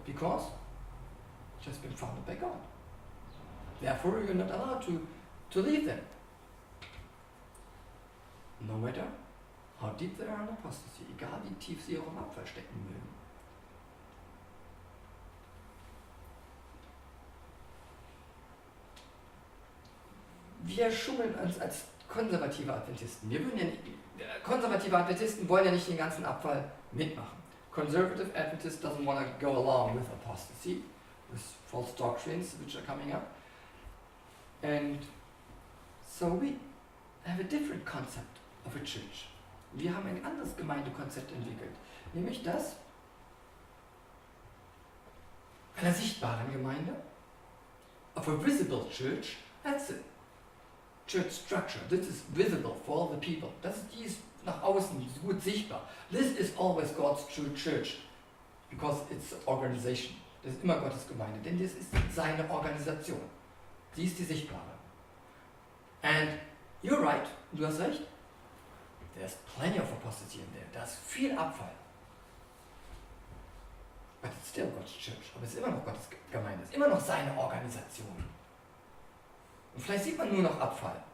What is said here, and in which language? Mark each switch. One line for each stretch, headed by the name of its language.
English: Because it has been founded by God. Therefore you're not allowed to leave them. No matter how deep they are in apostasy,
German: egal wie tief sie auch im Abfall stecken mögen. Wir schummeln uns als konservative Adventisten. Konservative Adventisten wollen ja nicht den ganzen Abfall mitmachen.
English: Conservative Adventist doesn't want to go along with apostasy, with false doctrines which are coming up. And so we have a different concept of a church.
German: Wir haben ein anderes Gemeindekonzept entwickelt, nämlich das einer sichtbaren Gemeinde,
English: of a visible church. That's it. Church structure. This is visible for all the people.
German: Die ist nach außen gut sichtbar.
English: This is always God's true church, because it's organization.
German: Das ist immer Gottes Gemeinde, denn das ist seine Organisation. Sie ist die sichtbare.
English: And you're right,
German: du hast recht.
English: There's plenty of apostasy in there.
German: Da ist viel Abfall.
English: But it's still God's church.
German: Aber es ist immer noch Gottes Gemeinde. Es ist immer noch seine Organisation. Und vielleicht sieht man nur noch Abfall.